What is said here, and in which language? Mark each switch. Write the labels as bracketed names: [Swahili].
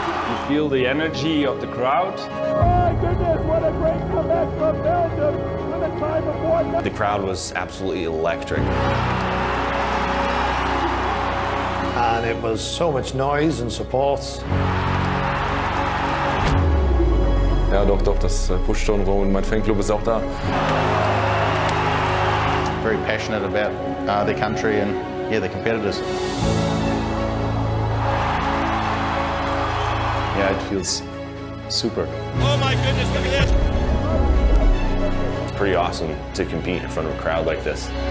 [English] You feel the energy of the crowd. My goodness, what a great comeback from Belgium with a time of 1. The crowd was absolutely electric. And it was so much noise and support. [German] Ja, doch, das pusht schon rum und mein Fanclub ist auch da. [English] Very passionate about their country and, yeah, the competitors. Yeah, it feels super. Oh my goodness, look at this! It's pretty awesome to compete in front of a crowd like this.